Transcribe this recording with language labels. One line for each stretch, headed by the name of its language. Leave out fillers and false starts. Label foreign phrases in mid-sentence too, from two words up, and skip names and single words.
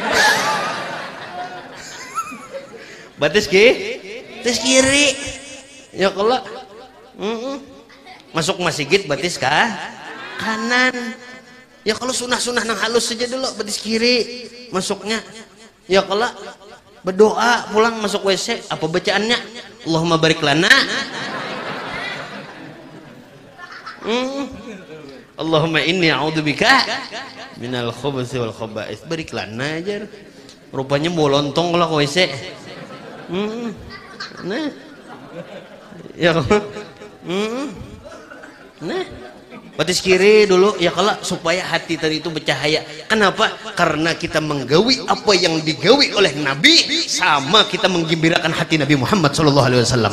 Banjar: batis tis kiri ya kalau masuk masjid batis kah kanan ya kalau sunah-sunah nang halus saja dulu batis kiri masuknya ya kalau berdoa pulang masuk WC apa bacaannya
Arabic: اللهم بارك لنا اللهم إني أعوذ بك من الخبث والخبائث بارك لنا
Banjar: aja rupanya mau lontong kalau ke WC nah ya nah batis kiri dulu ya kalau supaya hati tadi itu bercahaya. Kenapa? Karena kita menggawi apa yang digawi oleh Nabi, sama kita menggembirakan hati Nabi Muhammad SAW.